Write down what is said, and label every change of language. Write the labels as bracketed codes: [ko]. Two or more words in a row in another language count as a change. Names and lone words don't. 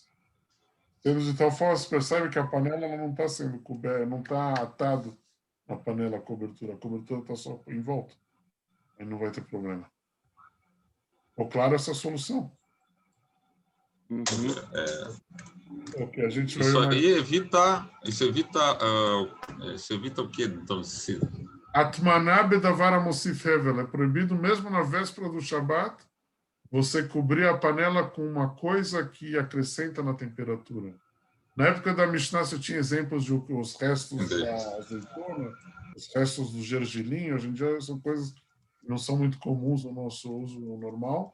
[pt] Sendo de tal forma, você percebe que a panela ela não está sendo coberta, não está atado na panela a cobertura está só em volta. Aí não vai ter problema. Ficou claro essa solução? Ok, a gente Isso aí evita, isso evita o quê? Então, [he] הטמנה בדבר המוסיף הבל. [pt] É proibido mesmo na véspera do Shabat você cobrir a panela com uma coisa que acrescenta na temperatura. Na época da Mishnah, você tinha exemplos de os restos da azeitona, os restos do gergelim. Hoje em dia são coisas que não são muito comuns no nosso uso normal.